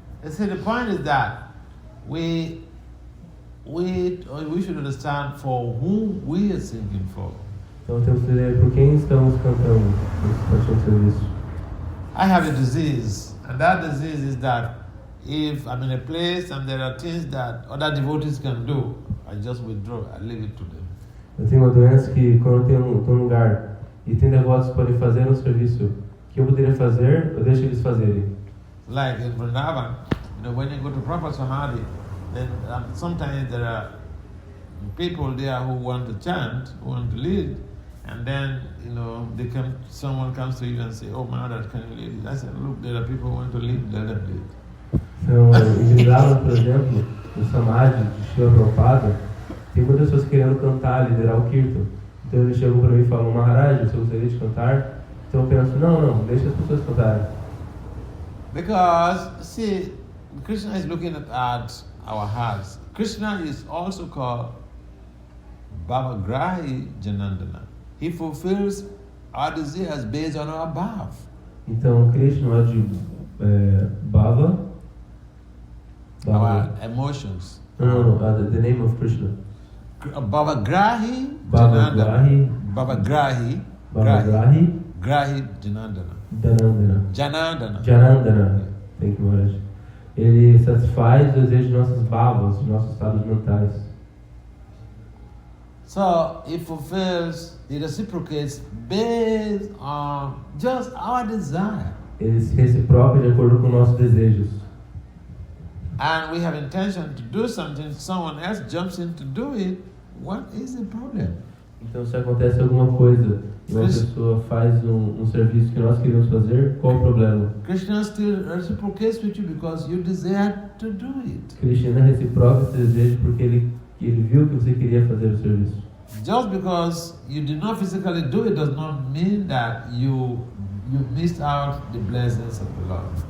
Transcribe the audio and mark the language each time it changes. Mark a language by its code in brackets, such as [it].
[en] See, the point is that we should understand for whom we are singing for. [pt] Então temos que entender por quem estamos cantando nesse serviço. [en] I have a disease, and that disease is that if I'm in a place and there are things that other devotees can do, I just withdraw, I leave it to them. [pt] Eu tenho uma doença que quando eu estou num lugar e tem devotos que podem fazer um serviço que eu poderia fazer, eu deixo eles fazerem. [en] Like in Vrindavan, when you go to proper samadhi, then sometimes there are people there who want to chant, who want to lead, and then someone comes to you and say, "Oh, Maharaj, can you lead?" I said, "Look, there are people who want to lead, let them lead." [pt] Então, em Vrindavan, por exemplo, no samadhi de Shila Prabhupada, tem muitas pessoas querendo cantar, liderar o kirtan. Então eles chegam para mim e falam: "Maharaj, você gostaria de cantar?" Então eu penso: não, deixa as pessoas cantarem. [en] Because, see, Krishna is looking at our hearts. Krishna is also called Bhavagrahi Janandana. He fulfills our desires based on our bhav. [pt] Então, Krishna é de Bhava. [en] Our emotions. No, the name of Krishna. [sa] Bhavagrahi Bhavagrahi. Bhavagrahi. Bhavagrahi. Grahi Janandana. Janandana. Janandana. [en] Thank you, Maharaj. [pt] Ele satisfaz os desejos de nossas bhavas, de nossos estados mentais. [en] So it fulfills, it reciprocates based on just our desire. [pt] Ele se reciproca de acordo com nossos desejos. [en] And we have intention to do something, someone else jumps in to do it, what is the problem? [pt] Então, se acontece alguma coisa e uma pessoa faz um serviço que nós queríamos fazer, qual o problema? [en] Krishna still reciprocates with you because you desire to do it. [pt] Krishna reciproca esse desejo porque ele viu que você queria fazer o serviço. [en] Just because you did not physically do it does not mean that you missed out the blessings of the Lord.